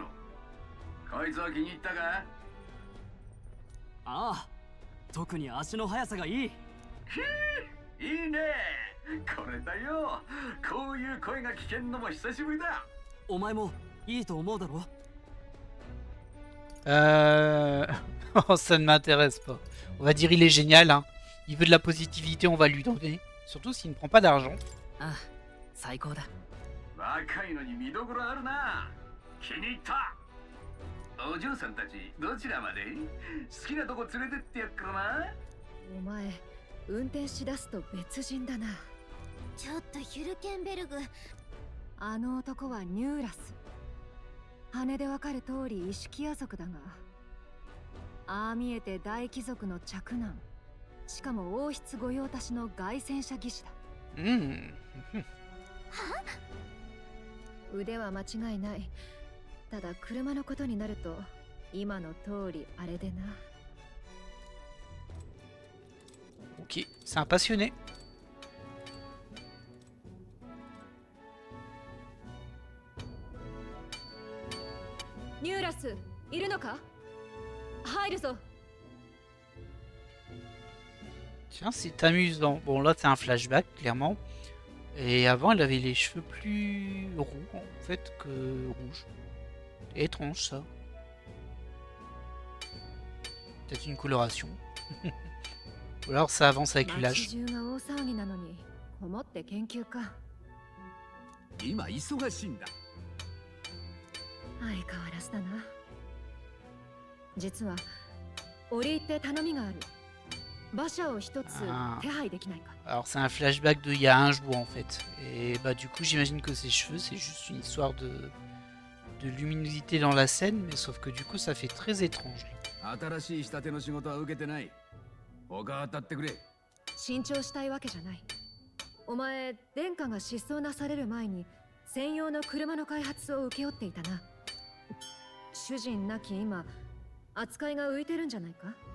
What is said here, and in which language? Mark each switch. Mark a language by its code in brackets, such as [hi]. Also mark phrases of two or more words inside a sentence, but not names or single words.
[ja] こいつは気に入ったか？ああ、特に足の速さがいい。いいね。これだよ。こういう声が聞けんのも久しぶりだ。お前もいいと思うだろ。 [fr] Oh, ça ne m'intéresse pas. On va dire il est génial, hein. Il veut de la positivité, on va lui donner. Surtout s'il ne prend pas d'argent. [ja] ああ、最高だ。若いのに見どころあるな。気に入った。お嬢さんたちどちらまで？好きなとこ連れてってやっからな。お前運転しだすと別人だな。ちょっとヒュルケンベルグ、あの男はニューラス。羽でわかる通り意識野族だが、ああ見えて大貴族の嫡男、しかも王室御用達の凱旋者技師だ。腕は間違いない。ただ車のことになると今の通りあれでな。 [fr] Ok, c'est un passionné. [ja] ニューラス、いるのか？入るぞ。 [fr] Tiens, c'est amusant. Bon, là, c'est un flashback, clairement. Et avant, elle avait les cheveux plus roux, en fait, que rouges. C'est étrange, ça. Peut-être une coloration. Ou alors, ça avance avec l'âge. [ja] 街中が大騒ぎなのに、こもって研究か。今忙しいんだ。相変わらずだな。実は折り入って頼みがある。馬車を一つ手配できないか。 [fr] Alors c'est un flashback de il y a un jour en fait. Et bah du coup j'imagine que ses cheveux c'est juste une histoire de luminosité dans la scène, mais sauf que du coup ça fait très étrange. [ja] 新しい仕立ての仕事は受けてない。他当たってくれ。新調したいわけじゃない。お前殿下が失踪なされる前に専用の車の開発を請け負っていたな。主人なき今扱いが浮いてるんじゃないか。